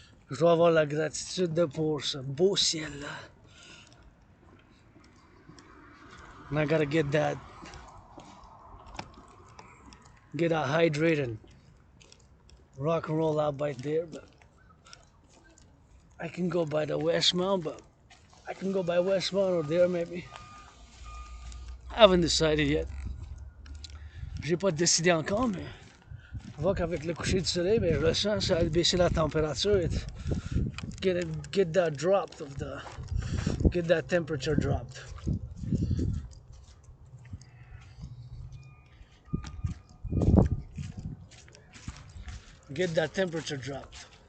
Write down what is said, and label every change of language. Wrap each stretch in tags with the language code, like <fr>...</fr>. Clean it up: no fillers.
<fr>Je dois avoir la gratitude pour ce beau ciel-là.</fr> <en>And I gotta get hydrated. Rock and roll out by there, but I can go by the Westmount, but I can go by Westmount or there maybe. I haven't decided yet.</en> <fr>J'ai pas décidé encore, mais je vois qu'avec le coucher du soleil, ben, je le sens, ça va baisser la température.</fr> <en>Get that dropped get that temperature dropped. Get that temperature dropped.</en>